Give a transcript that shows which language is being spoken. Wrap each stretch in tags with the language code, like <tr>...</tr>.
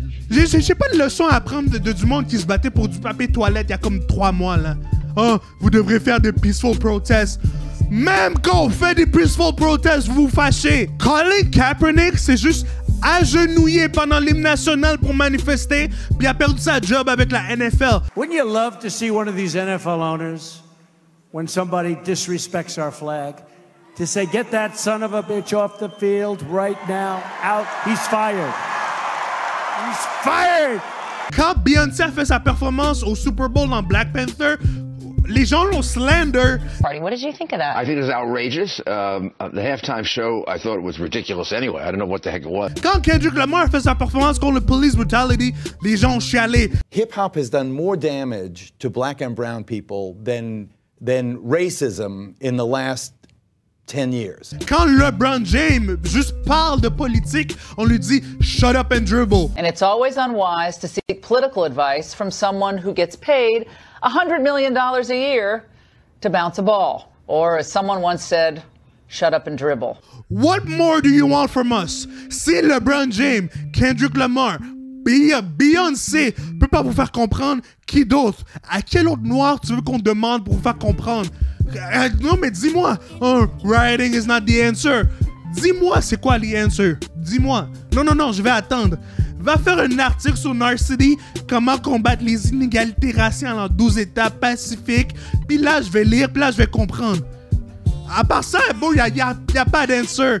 <fr>J'ai pas de leçon à apprendre de du monde qui se battait pour du papier toilette il y a comme 3 mois, là. Oh, vous devrez faire des peaceful protests. Même quand on fait des peaceful protests, vous vous fâchez. Colin Kaepernick, c'est juste agenouillé pendant l'hymne national pour manifester, puis a perdu sa job avec la NFL.</fr> <en>Wouldn't you love to see one of these NFL owners, when somebody disrespects our flag, to say, get that son of a bitch off the field right now, out, he's fired. He's fired!</en> <fr>Quand Beyoncé a fait sa performance au Super Bowl dans Black Panther, les gens l'ont slander.</fr> <en>What did you think of that? I think it was outrageous. The halftime show, I thought it was ridiculous anyway. I don't know what the heck it was.</en> <fr>Quand Kendrick Lamar a fait sa performance contre le police brutality, les gens ont chialé.</fr> <en>Hip-hop has done more damage to black and brown people than racism in the last 10 years.</en> <fr>Quand LeBron James juste parle de politique, on lui dit «</fr> <en>shut up and dribble ». And it's always unwise to seek political advice from someone who gets paid $100 million a year to bounce a ball. Or as someone once said, shut up and dribble. What more do you want from us?</en> <fr>Si LeBron James, Kendrick Lamar, Beyoncé peut pas vous faire comprendre, qui d'autre? À quel autre noir tu veux qu'on demande pour vous faire comprendre? Non, mais dis-moi.</fr> <en>Oh, writing is not the answer.</en> <fr>Dis-moi, c'est quoi the answer? Dis-moi. Non, je vais attendre. Va faire un article sur Narcity, comment combattre les inégalités raciales en 12 États pacifiques. Puis là, je vais lire, puis là, je vais comprendre. À part ça, bon, y a pas d'answer.</fr>